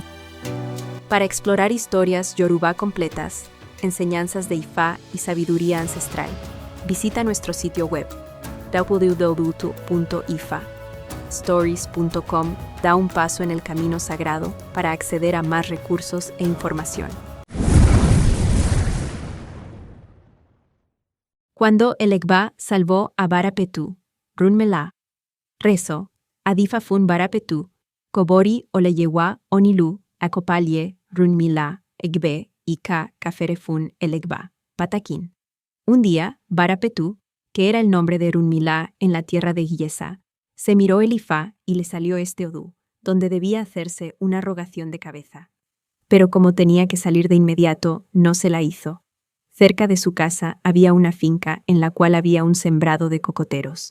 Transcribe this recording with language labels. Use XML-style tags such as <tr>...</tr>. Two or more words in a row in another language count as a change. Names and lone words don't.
<es>Para explorar historias yoruba completas, enseñanzas de IFA y sabiduría ancestral, visita nuestro sitio web www.ifa. Stories.com da un paso en el camino sagrado para acceder a más recursos e información. Cuando Elegba salvó a Barapetu, Runmila, rezo, Adifafun Barapetu, Kobori Oleyewa Onilu, Akopalie, Runmila, Egbe, Ika, Kaferefun Elegba, Patakin. Un día, Barapetu, que era el nombre de Runmila en la tierra de Giyesa, se miró el Ifá y le salió este odú, donde debía hacerse una rogación de cabeza. Pero como tenía que salir de inmediato, no se la hizo. Cerca de su casa había una finca en la cual había un sembrado de cocoteros.</es>